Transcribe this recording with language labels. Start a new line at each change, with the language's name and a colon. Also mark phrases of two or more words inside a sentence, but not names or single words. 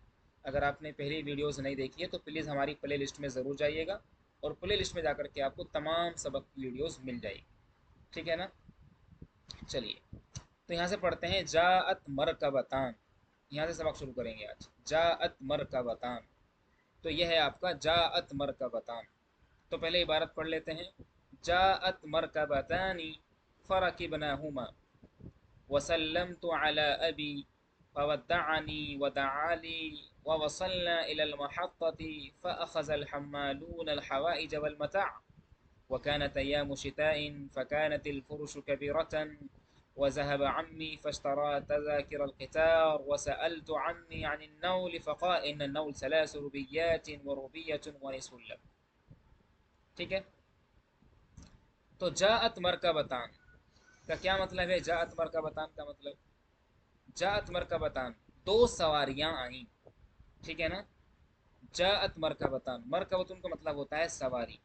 Hindi: अगर आपने पहली वीडियोस नहीं देखी है तो प्लीज़ हमारी
English: play list
Hindi: में ज़रूर जाइएगा, और
English: play list
Hindi: में जाकर के आपको तमाम सबक की वीडियोस मिल जाएगी, ठीक है ना। चलिए, तो यहाँ से पढ़ते हैं
Arabic: جاءت مركبتان.
Hindi: यहाँ से सबक शुरू करेंगे आज।
Arabic: جاءت مركبتان,
Hindi: तो यह है आपका
Arabic: جاءت مركبتان.
Hindi: तो पहले इबारत पढ़ लेते हैं।
Arabic: جاءت مركبتان فركبناهما وسلمت على أبي فودعني ودعا لي ووصلنا إلى المحطة فأخذ الحمالون الحوائج والمتاع وكانت أيام شتاء فكانت الفرش كبيرة وذهب عمي فاشترى تذاكر القطار وسألت عمي عن النول فقال إن النول ثلاث روبيات وروبية ونصف اللب.
Hindi: ठीक है। तो
Arabic: جاءت مركبتان
Hindi: का क्या मतलब है?
Arabic: جاءت مركبتان
Hindi: का मतलब,
Arabic: جاءت مركبتان
Hindi: दो सवारियां आईं, ठीक है ना।
Arabic: جاءت مركبتان,
Hindi: मरकबतुन का मतलब होता है सवारी।